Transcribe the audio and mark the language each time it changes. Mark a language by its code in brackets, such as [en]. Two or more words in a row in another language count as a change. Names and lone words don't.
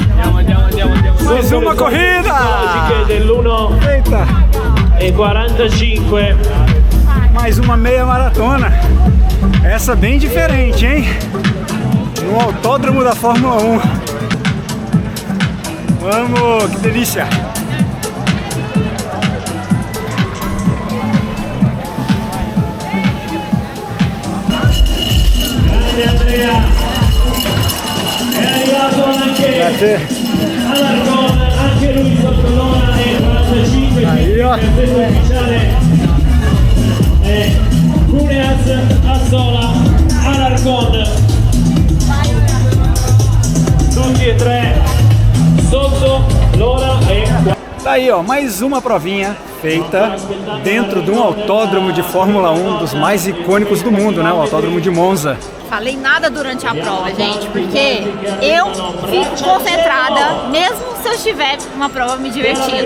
[pt] Mais uma corrida! Eita! E 45. Mais uma meia maratona. Essa bem diferente, hein? No autódromo da Fórmula 1. Vamos, que delícia! [it] Andrea, è arrivato anche Alarcon, anche lui sotto l'ora e 45 il ufficiale Cuneas, Azzola, Alarcon, tutti e tre sotto l'ora e... [pt] Tá aí, ó, mais uma provinha feita dentro de um autódromo de Fórmula 1 dos mais icônicos do mundo, né? O Autódromo de Monza. Falei nada durante a prova, gente, porque eu fico concentrada, mesmo se eu estiver numa prova me divertindo.